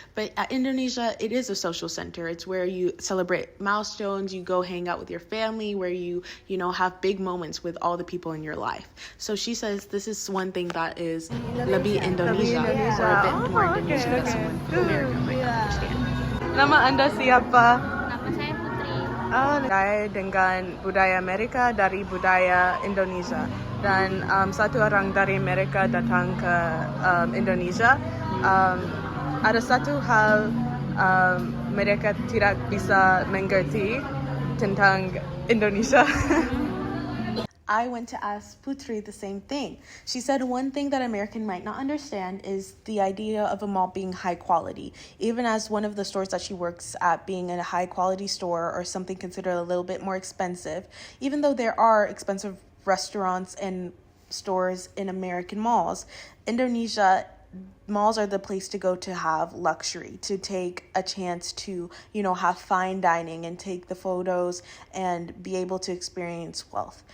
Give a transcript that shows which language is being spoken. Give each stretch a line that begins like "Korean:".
English: But at Indonesia, it is a social center. It's where you celebrate milestones, you go hang out with your family, where you have big moments with all the people in your life. So she says this is one thing that is
Indonesian: lebih Indonesia,
English: or a bit more Indonesia that someone from America might not understand.
Indonesian: Nama Anda siapa? Nama saya Putri. Saya dengan budaya Amerika dari budaya Indonesia, dan satu orang dari Amerika datang ke Indonesia. Ada satu hal mereka tidak bisa mengerti tentang Indonesia.
English: I went to ask Putri the same thing. She said one thing that American might not understand is the idea of a mall being high quality. Even as one of the stores that she works at being a high quality store or something considered a little bit more expensive, even though there are expensive restaurants and stores in American malls, Indonesia malls are the place to go to have luxury, to take a chance to, have fine dining and take the photos and be able to experience wealth.